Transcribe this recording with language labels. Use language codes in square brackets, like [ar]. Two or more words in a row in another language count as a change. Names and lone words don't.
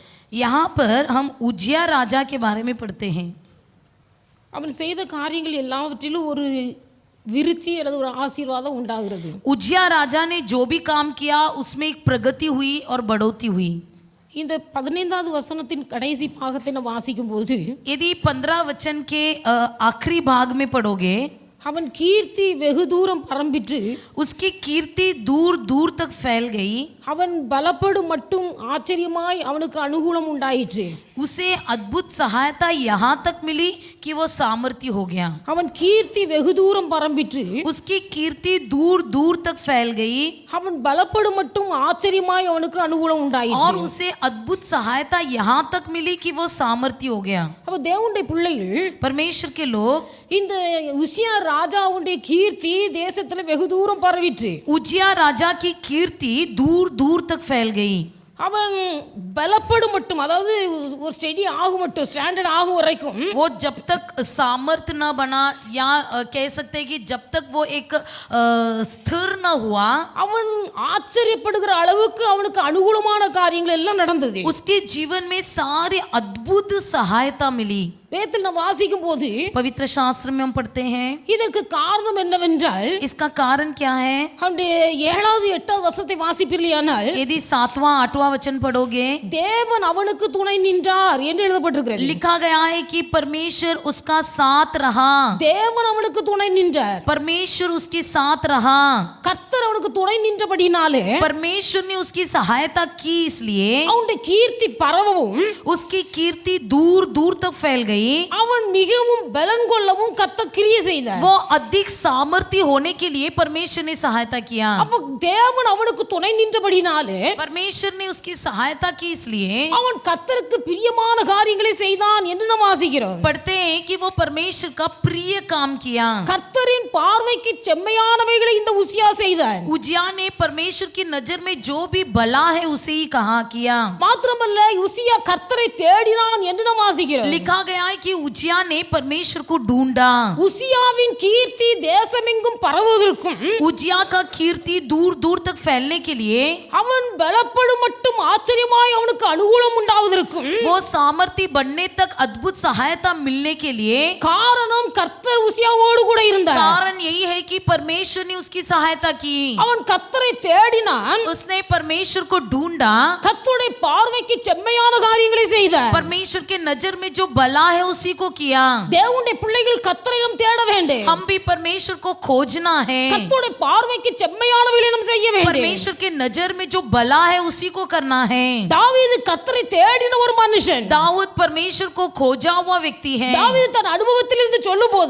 [hi] यहाँ पर हम उजिया राजा के बारे में पढ़ते हैं. [ta] அவன் செய்த காரியங்கள் எல்லாவற்றிலும் ஒரு விருத்தி அல்லது ஒரு ஆசீர்வாதம் உண்டாகிறது. [hi] उजिया राजा ने जो भी काम किया उसमें एक प्रगति हुई और बढ़ोतरी हुई. [ta] இந்த 15வது வசனத்தின் கடைசி பாகத்தை நாம் வாசிக்கும் போது [hi] यदि 15 वचन के आखिरी भाग में पढ़ोगे [ta] அவன் கீர்த்தி வெகு தூரம் பரம்பிற்று, [hi] उसकी कीर्ति दूर दूर तक फैल गई. [ta] அவன் பலப்படும் மட்டும் ஆச்சரியமாய் அவனுக்கு அனுகூலம் உண்டாயிற்று. [hi] उसे अद्भुत सहायता यहाँ तक मिली कि वो सामर्थ्य हो गया. [ta] அவன் கீர்த்தி வெகு தூரம் பரம்பிற்று, [hi] उसकी कीर्ति दूर दूर तक फैल गई. [ta] அவன் பலப்படும் மட்டும் ஆச்சரியமாய் அவனுக்கு அனுகூலம் [hi] और [ta] உண்டாயிற்று. [hi] उसे अद्भुत सहायता यहाँ तक मिली कि वो सामर्थ्य हो गया. [ta] அப்ப தேவனுடைய பிள்ளைகள், [hi] परमेश्वर के लोग, [ta] இந்த உசியா ராஜாவுடைய கீர்த்தி தேசத்துல வெகு தூரம் பரவிற்று. [hi] उजिया राजा की कीर्ति दूर दूर तक फैल गई. [ta] அவன் பலப்படும் மட்டும், அதாவது ஒரு ஸ்டெடி ஆகும் மட்டும், ஸ்டாண்டர்ட் ஆகும் வரைக்கும் [hi] वो जब तक सामर्थ न बना या कह सकते हैं कि जब तक वो एक स्थिर न हुआ, [ta] அவன் ஆச்சரியப்படுகிற அளவுக்கு அவனுக்கு அனுகூலமான காரியங்கள் எல்லாம் நடந்தது. [hi] उसके जीवन में सारी अद्भुत सहायता मिली. [ta] வேதத்தில் நாம் வாசிக்கும் போது [hi] पवित्र शास्त्र में हम पढ़ते हैं. [ta] இதற்கு காரணம் என்னவென்றால், [hi] इसका कारण क्या है? [ta] அவனுடைய 7வது 8வது வசனத்தை வாசிப்பீர்களானால், [hi] यदि 7वां 8वां वचन पढ़ोगे, [ta] தேவன் அவனுக்கு துணை நின்றார் என்று எழுதப்பட்டிருக்கிறது. [hi] लिखा गया है कि परमेश्वर उसका साथ रहा. [ta] தேவன் அவனுக்கு துணை நின்றார். [hi] परमेश्वर उसके साथ रहा. [ta] கர்த்தர் அவனுக்கு துணை நின்றபடினாலே [hi] परमेश्वर ने उसकी सहायता की, इसलिए [ta] அவனுடைய கீர்த்தி பரவவும் [hi] उसकी कीर्ति दूर दूर तक फैल गई. [ta] அவன் மிகவும் பலன் கொள்ளவும் கர்த்தர் கிரியை செய்தார். [hi] वो अधिक सामर्थ्य होने के लिए परमेश्वर ने सहायता किया. [ta] அப்ப தேவன் அவனுக்கு துணை நின்றபடினாலே [hi] परमेश्वर ने उसकी सहायता की, इसलिए [ta] அவன் கர்த்தருக்கு பிரியமான காரியங்களை செய்தான் என்று நாம் வாசிக்கிறோம். [hi] पढ़ते हैं कि वो परमेश्वर का प्रिय काम किया. [ta] கர்த்தரின் பார்வைக்கு செம்மையானவைகளை இந்த உசியா செய்தார். [hi] उजिया ने परमेश्वर की नजर में जो भी भला है उसे ही कहा किया. [ta] மாத்திரமல்ல, உசியா கர்த்தரை தேடினான் என்று நாம் வாசிக்கிறோம். [hi] लिखा गया है कि उजिया ने परमेश्वर को ढूंढा. [ta] உசியாவின் கீர்த்தி தேசமெங்கும் பரவுவதற்கும், [hi] उजिया का कीर्ति दूर दूर तक फैलने के लिए, [ta] அவன் பலப்படும் மட்டும் ஆச்சரியமாய் அவனுக்கு அனுகூலம் உண்டாவதற்கும், [hi] वो सामर्थ्य बढ़ने तक अद्भुत सहायता मिलने के लिए, [ta] காரணம் கர்த்தர் உசியாவோடு கூட இருந்தார். [hi] कारण यही है कि परमेश्वर ने उसकी सहायता की. [ta] அவன் கர்த்தரை தேடினான், [hi] उसने परमेश्वर को ढूंढा. [ta] கர்த்தருடைய பார்வைக்கு செம்மையான காரியங்களை செய்தார். [hi] परमेश्वर के नजर में जो भला है उसी को किया. [ta] தேவனுடைய பிள்ளைகள் கர்த்தரையும் தேட வேண்டும். [hi] हम भी परमेश्वर को खोजना है. [ta] கர்த்தருடைய பார்வைக்கு செம்மையானவைகளை நாம் செய்ய வேண்டும். [hi] परमेश्वर के नजर में जो भला है उसी को करना है. [ta] தாவீது கர்த்தரை தேடின ஒரு மனுஷன். [hi] दाऊद परमेश्वर को खोजा हुआ व्यक्ति है. [ta] தாவீது தன் அனுபவத்திலிருந்து சொல்லும்போது,